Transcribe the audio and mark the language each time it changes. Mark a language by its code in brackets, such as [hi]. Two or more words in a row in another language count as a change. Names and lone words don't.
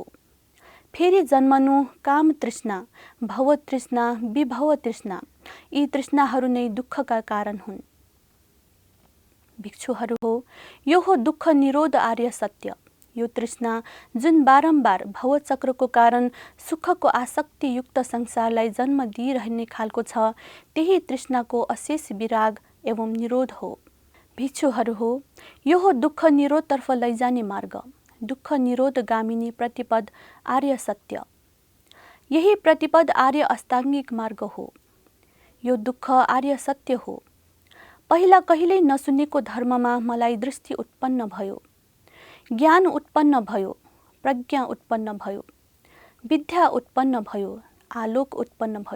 [ne] फेरि जन्मनु, काम तृष्णा, भव तृष्णा, विभव तृष्णा, यी तृष्णाहरू नै दुःखका कारण हुन्। भिक्षुहरू हो, यो हो दुःख निरोध आर्य सत्य। यो तृष्णा जुन बारम्बार भवचक्रको कारण सुखको आसक्तियुक्त संसारलाई जन्म दिइरहने खालको छ, त्यही तृष्णाको अशेष विराग एवं निरोध हो। भिक्षुहरू हो, यो हो दुःख निरोधतर्फ लैजाने मार्ग, दुःख निरोध गामिनी प्रतिपद आर्य सत्य। यही प्रतिपद आर्य अष्टाङ्गिक मार्ग हो। यो दुःख आर्य सत्य हो। पहिला कहिल्यै नसुनेको धर्ममा मलाई दृष्टि उत्पन्न भयो, ज्ञान उत्पन्न भयो, प्रज्ञा उत्पन्न भयो, विद्या उत्पन्न भयो, आलोक उत्पन्न भयो।